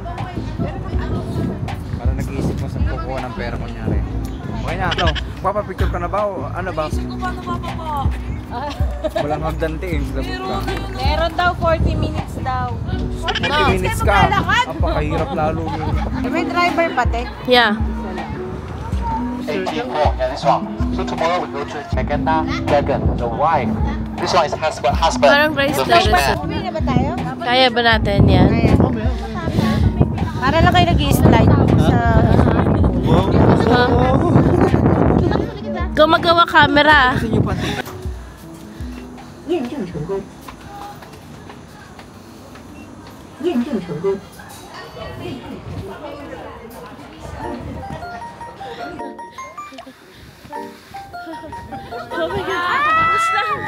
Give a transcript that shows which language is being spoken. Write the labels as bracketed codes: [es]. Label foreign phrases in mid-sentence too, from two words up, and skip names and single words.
[tl] Para nag-iisip mo sa kukuha ng pera kunyari. Okay na, ano? Papapicture ka na ba o ano ba? Isip ko paano ba po? Walang hagdante eh. Meron daw 40 minutes daw. 40 minutes ka. Napakahirap lalo yun. May driver pati. [en] Yeah. 84. Yeah, this one. So tomorrow we go to Jakarta Dragon, the wife. This one is husband. [tl] Parang bracelet. [en] The fish man. [tl] Uwi na ba tayo? Kaya ba natin yan? Para lang kayo nag-i-slide sa... Gumagawa camera. [zh] 验证成功。验证成功。 [en] Oh my God! [tl] Tapos na!